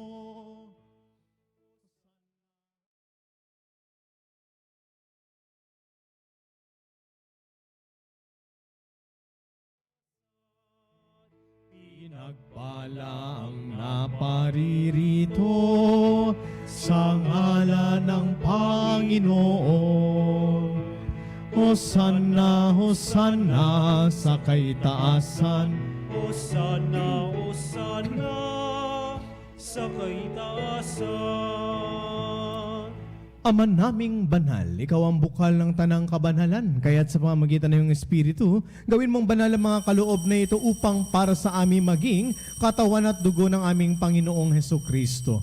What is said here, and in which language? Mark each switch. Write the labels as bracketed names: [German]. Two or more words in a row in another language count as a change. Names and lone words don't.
[Filipino] Pinagpala ang naparirito sa ngalan ng Panginoon. Hosanna, Hosanna sa kaitaasan. Hosanna, Hosanna sa kaitaasan. Ama naming banal, ikaw ang bukal ng tanang kabanalan, kaya't sa pamamagitan ng iyong Espiritu, gawin mong banal ang mga kaloob na ito upang para sa amin maging katawan at dugo ng aming Panginoong Hesukristo.